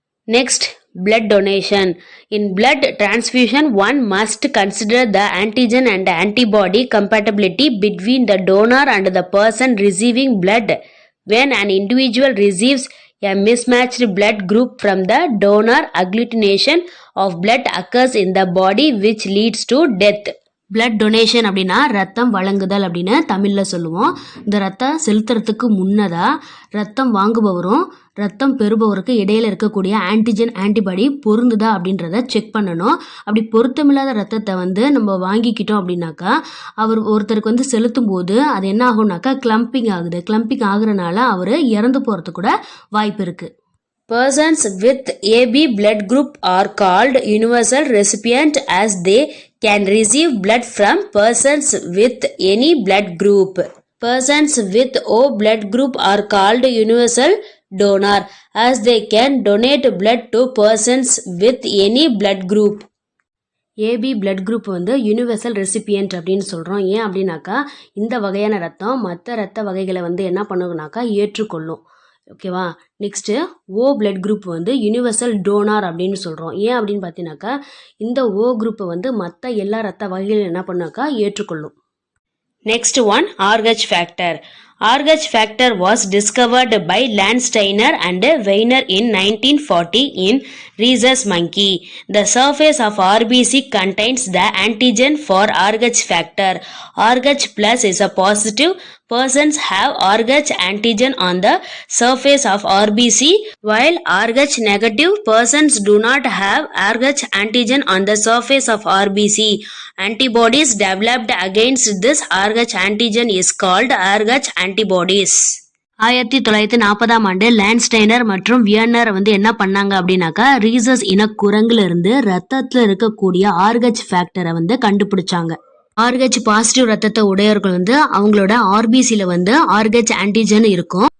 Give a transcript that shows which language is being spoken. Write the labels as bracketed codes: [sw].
[en] Next, blood donation. In blood transfusion, one must consider the antigen and antibody compatibility between the donor and the person receiving blood. When an individual receives a mismatched blood group from the donor, agglutination of blood occurs in the body which leads to death. [ta] Blood donation அப்படின்னா ரத்தம் வழங்குதல் அப்படின்னு தமிழில் சொல்லுவோம். இந்த ரத்தம் செலுத்துறதுக்கு முன்னதாக ரத்தம் வாங்குபவரும் ரத்தம் பெறுபவருக்கு இடையில இருக்கக்கூடிய ஆன்டிஜன் ஆன்டிபாடி பொருந்துதா அப்படின்றத செக் பண்ணணும். அப்படி பொருத்தமில்லாத ரத்தத்தை வந்து நம்ம வாங்கிக்கிட்டோம் அப்படின்னாக்கா ஒருத்தருக்கு வந்து செலுத்தும் போது அது என்ன ஆகும்னாக்கா கிளம்பிங் ஆகுது. கிளம்பிங் ஆகுறதுனால அவர் இறந்து போகிறதுக்கு கூட வாய்ப்பு இருக்குது. [en] Persons with AB blood group are called universal recipient as they can receive blood from persons with any blood group. Persons with O blood group are called universal donor as they can donate blood to persons with any blood group. [ta] AB blood group வந்து universal recipient அப்படின்னு சொல்கிறோம். ஏன் அப்படின்னாக்கா இந்த வகையான ரத்தம் மற்ற ரத்த வகைகளை வந்து என்ன பண்ணுனாக்கா ஏற்றுக்கொள்ளும். ஓகேவா. நெக்ஸ்ட்டு ஓ பிளட் குரூப் வந்து யூனிவர்சல் டோனார் அப்படின்னு சொல்கிறோம். ஏன் அப்படின்னு பார்த்தீங்கன்னாக்கா இந்த ஓ குரூப்பை வந்து மற்ற எல்லா ரத்த வகைகளும் என்ன பண்ணாக்கா ஏற்றுக்கொள்ளும். [en] Next one, RH factor. RH factor was discovered by Landsteiner and Weiner in 1940 in rhesus monkey. The surface of RBC contains the antigen for RH factor. RH plus is a positive persons have Rh antigen on the surface of RBC, while Rh negative persons do not have Rh antigen on the surface of RBC. Antibodies developed against this Rh antigen is called Rh antibodies. [ta] 1940 Landsteiner மற்றும் வியர்னர் என்ன பண்ணாங்க அப்படின்னாக்கா rhesus இன குரங்குல இருந்து ரத்தத்துல இருக்கக்கூடிய RH ஃபேக்டரை கண்டுபிடிச்சாங்க. RH positive ரத்தத்தை உடையவர்கள் அவங்களோட ஆர்பிசில RH ஆன்டிஜன் இருக்கும்.